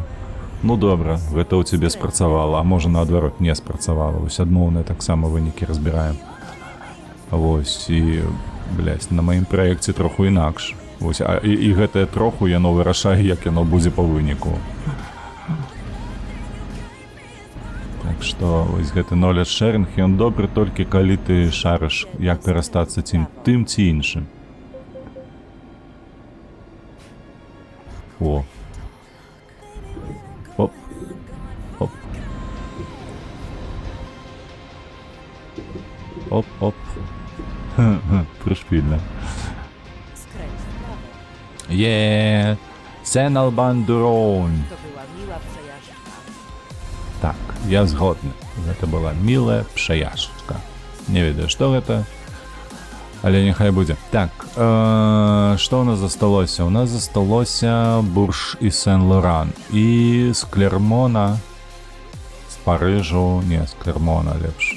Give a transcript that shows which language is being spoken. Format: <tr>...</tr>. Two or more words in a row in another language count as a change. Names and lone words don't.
<be>Ну добра, гэта ў цябе спрацавала, а можа наадварот не спрацавала. Вось адмоўныя таксама вынікі разбіраем. Вось, і, блясь, на маім праекце троху інакш. Вось, і гэтае троху яно вырашае, як яно будзе па выніку. Так што, вось гэты</be> <en>knowledge sharing,</en> <be>ён добры толькі калі ты шарыш, як карыстацца тым ці іншым. О. Оп. Оп. Оп-оп.</be> <uk>Пришпільно.</uk> <pl>Skręć w prawo.</pl> <uk>Є, Сен-Албан-Дурон.</uk> <pl>To była miła przejażdżka.</pl> <be>Так, я згодны. Гэта была мілая праяжка. Не ведаю, што гэта. Але няхай будзе. Так, што ў нас засталося? У нас засталося Бурж і Сен-Лоран. І з Клермона, з Парыжу, не, з Клермона лепш.</be>